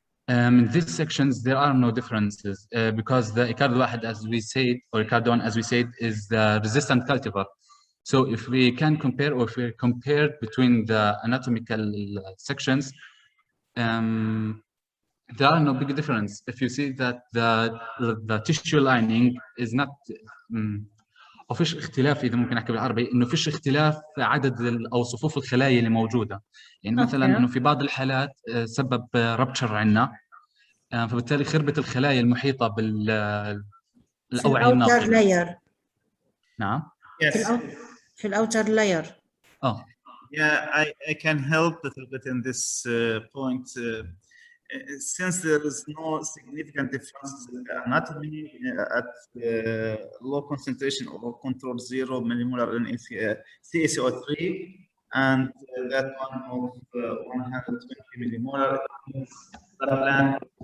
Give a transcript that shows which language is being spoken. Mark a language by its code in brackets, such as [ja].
[en] In these sections, there are no differences because the Icarda واحد, as we said, or Icarda 1, as we said, is the resistant cultivar. So if we can compare, or if we compare between the anatomical sections, there are no big difference. If you see that the tissue lining is not [ar] أو فيش اختلاف، إذا ممكن أحكي بالعربي، إنه فيش اختلاف في عدد أو صفوف الخلايا اللي موجودة. يعني مثلا إنه في بعض الحالات سبب ربتشر عندنا، فبالتالي خربت الخلايا المحيطة بالأوعية الناضجة. نعم. [en] Yes. [ar] في الأوتر layer. [en] Oh. Yeah, I can help a little bit in this point. Since there is no significant difference in the anatomy at low concentration or control 0 millimolar in CaCO3, and that one of 120 millimolar, the plant.